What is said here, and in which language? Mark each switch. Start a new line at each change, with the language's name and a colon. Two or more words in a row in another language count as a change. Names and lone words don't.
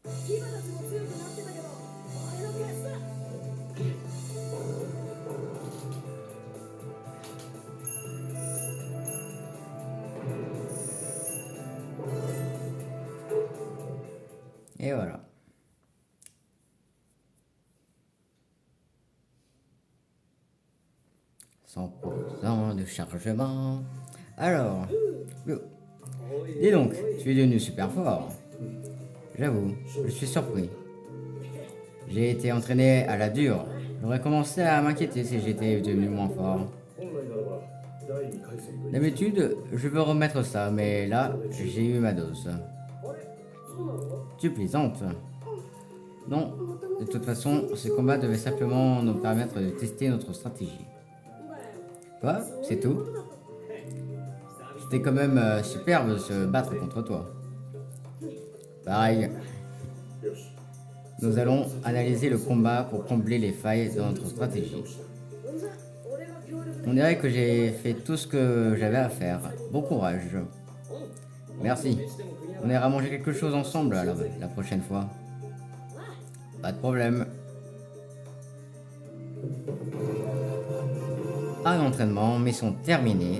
Japanese: 牙たちも強くなってたけど俺のペースだ。
French: Et voilà. « 100% de chargement. » Alors, dis donc, tu es devenu super fort. J'avoue, je suis surpris. J'ai été entraîné à la dure. J'aurais commencé à m'inquiéter si j'étais devenu moins fort.
Japanese: 本来ならば第2回戦という
French: D'habitude, je veux remettre ça, mais là, j'ai eu ma dose.
Japanese: あれそうなの？
French: Tu plaisantes? Non, de toute façon, ce combat devait simplement nous permettre de tester notre stratégie. Quoi? C'est tout? C'était quand même superbe de se battre contre toi. Pareil,
Japanese: よし
French: nous allons analyser le combat pour combler les failles de notre stratégie.
Japanese: じゃあ俺が協力で
French: On dirait que j'ai fait tout ce que j'avais à faire. Bon courage. Merci. On ira manger quelque chose ensemble la prochaine fois. Pas de problème. Un entraînement, mission terminée.